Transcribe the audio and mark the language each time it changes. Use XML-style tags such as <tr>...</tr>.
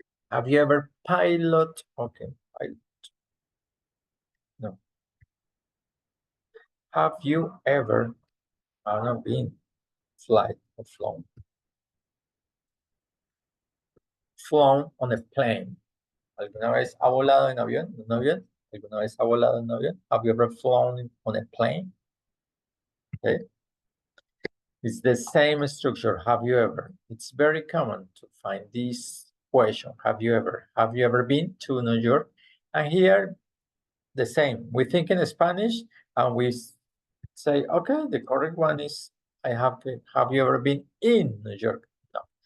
<en>Have you ever pilot? Okay, pilot. No. Have you ever, I don't know, been flight or flown? Flown on a plane.</en> <es>¿Alguna vez ha volado en avión? ¿Un avión? ¿Alguna vez ha volado en un avión?</es> <en>Have you ever flown on a plane? Okay. It's the same structure. Have you ever? It's very common to find this question. Have you ever been to New York? And here, the same. We think in Spanish and we say, okay, the correct one is, have you ever been in New York? No.</en>